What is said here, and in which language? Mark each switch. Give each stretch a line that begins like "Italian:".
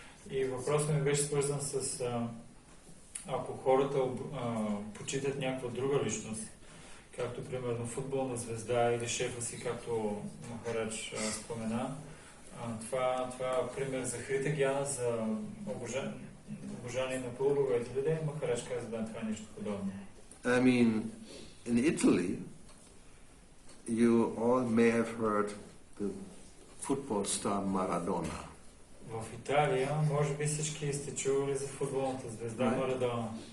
Bulgarian: И въпросът ми беше свързан с ако хората почитат някаква друга личност, както примерно футболна звезда или шефа си, както Махарадж спомена, това е пример за Хрита Гяна, за обожание на полубоговете людей. Махарадж каза, да, това е нещо подобно.
English: I mean, in Italy, you all may have heard the football star Maradona.
Bulgarian: В Италия, може би всички сте чували за футболната звезда Марадона.